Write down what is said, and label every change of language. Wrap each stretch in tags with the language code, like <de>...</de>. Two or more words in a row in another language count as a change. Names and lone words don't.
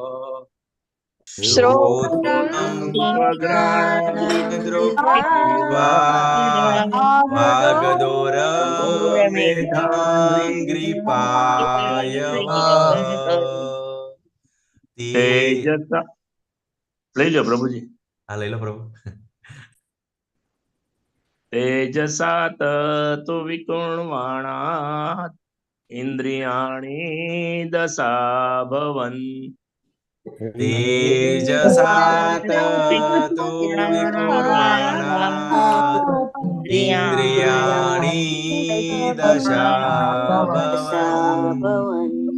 <sa>श्रोत्रं त्वग्घ्राणदृग्जीवा वागदोरमेधाङ्घ्रिपायवः</sa> <gu>तेजसा લઈ લો પ્રભુજી હા લઈ લો પ્રભુ</gu> <sa>तेजसा ततो विकुर्वाणात् इन्द्रियाणि दशा भवन् तेजसा ततो विकुर्वाणात् इन्द्रियाणि दशा भवन्</sa>